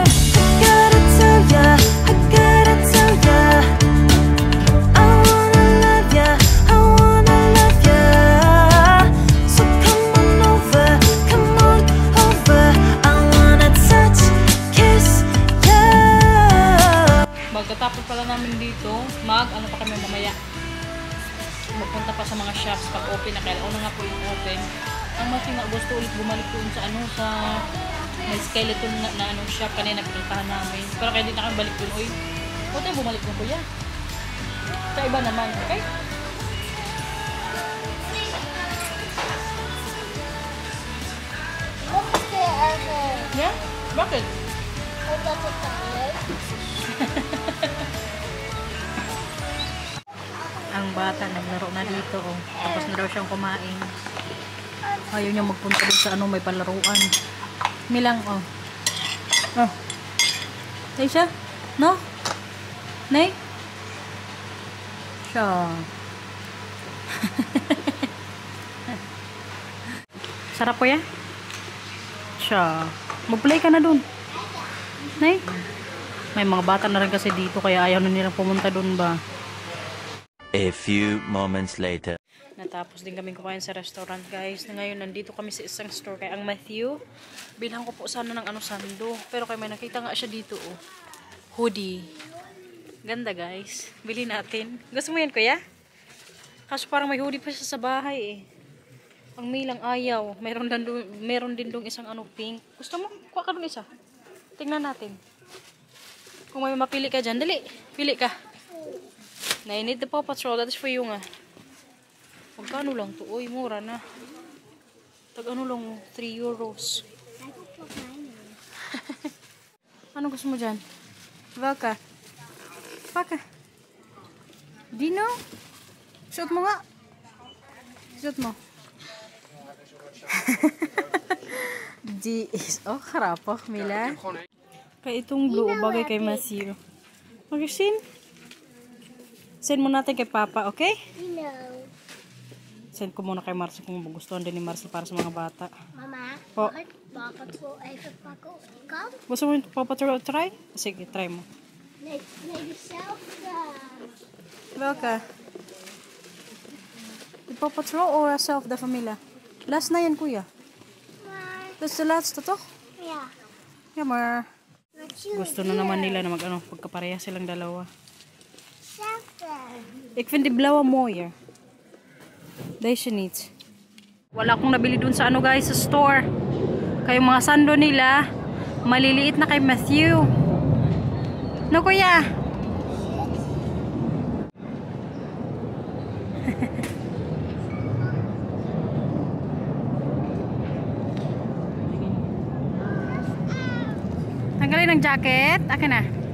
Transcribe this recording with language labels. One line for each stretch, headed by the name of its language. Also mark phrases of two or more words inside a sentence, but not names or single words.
English: I gotta tell ya, I wanna love ya, I wanna love ya. So come on over, I wanna touch, kiss ya.
Filipino: Pagkatapos pala namin dito, ano pa kami mamaya. Magpunta pa sa mga shops pag open na. Kaya una nga po yung open. Ang mas gusto ulit bumalik doon sa may skeleton na shop kanina pinuntahan namin. Pero kaya di na kami balik doon. Uy, huwag tayo bumalik doon, kuya. Sa iba naman, okay?
Dutch: Nog een keer erger.
Filipino: Yeah? Bakit?
Dutch: Omdat het toch leuk
Filipino: Ang bata naglaro na dito, oh. Tapos na daw siyang kumain. Ayaw niya magpunta doon sa may palaruan. Milang, oh. Oh. Nay siya? No? Nay? Siya. Sarap po yan? Siya. Mag-play ka na doon. Nay? May mga bata na rin kasi dito kaya ayaw na nilang pumunta doon ba?
English: A few moments later.
Filipino: Natapos din kami kumain sa restaurant, guys. Ngayon, nandito kami sa isang store kay ang Matthew. Bilhan ko po sana ng sando. Pero kay may nakita nga siya dito, oh. Hoodie. Ganda, guys. Bili natin. Gusto mo yan, kuya? Kaso parang may hoodie pa siya sa bahay, eh. Ang milang ayaw. Meron din dong isang pink. Gusto mo? Kuha ka dong isa. Tingnan natin. Kung may mapili ka dyan, dali. Pili ka. Na
English: I need the Paw Patrol. That is for you
Filipino: nga. Magkano lang to? Uy, mura na. Tag-ano lang, 3 euros. Ano gusto mo dyan? Welka. Paka. Dino? Shoot mo nga. Shoot mo. Oh, harap po, Mila. Kaya itong blue, bagay kay Matthew. Mag-send. Send mo natin kay Papa, okay?
English: You know.
Filipino: Send ko muna kay Marcy kung magustuhan din ni Marcy para sa mga bata. Mama, Po.
Dutch: mag ik Paw Patrol even pakken? Kan?
Filipino: Gusto mo yung Paw Patrol try? Sige, try mo.
Dutch: Nee, dezelfde. Welke? De Paw Patrol or Self de Familia?
Filipino: Last na yan, kuya.
Dutch: Maar, Dat is de laatste, toch? ja. Ja, maar Wat je
Filipino: gusto na naman nila na pagkapareha silang dalawa.
Dutch: Hetzelfde. Ik vind die blauwe mooier. Deze niet.
Filipino: Wala akong nabili dun sa guys, sa store. Kaya yung mga sando nila, maliliit na kay Matthew. No, kuya? Tanggalin ang jacket. Akin na.